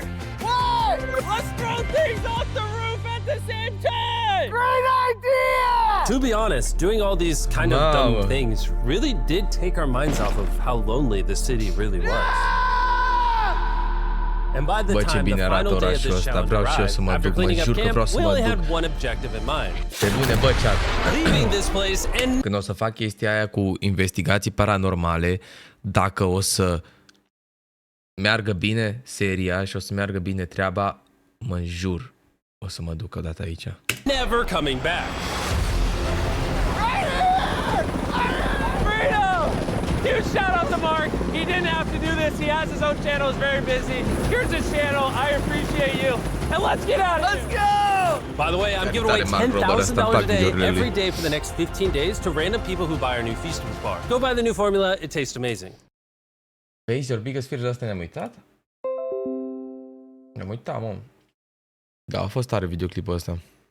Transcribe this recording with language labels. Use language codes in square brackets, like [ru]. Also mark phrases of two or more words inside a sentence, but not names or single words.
[en] What? Let's throw things off the roof at the same time! Great idea! To be honest, doing all these kind of dumb things really did take our minds off of how lonely the city really was. And by the [ro] Bă, ce [en] time the [ro] bine arată [en] final day of [ro] orașul [en] this [ro] ăsta, [en] challenge [ro] vreau și eu [en] arrived, [ro] să mă [en] after [ro] duc, mă [en] cleaning up [ro] jur că [en] camp, [ro] vreau să [en] we [ro] mă [en] only [ro] duc. [en] had one objective in mind. [ro] Pe bune, bă, chat. [en] Leaving this place and [ro] Când o să fac chestia aia cu investigații paranormale, dacă o să meargă bine seria și o să meargă bine treaba, mă jur, o să mă duc odată aici. [en] never coming back. Huge shout out to Mark. He didn't have to do this. He has his own channel. He's very busy. Here's his channel. I appreciate you. And let's get out of here. Let's go! By the way, I'm giving away $10,000 a day every day for the next 15 days to random people who buy our new Feastables bar. Go buy the new formula. It tastes amazing. [ro] Vezi, [en] your biggest fear [ro] de asta ne-am uitat? Ne-am uitat, mă. Da, a fost tare videoclipul ăsta.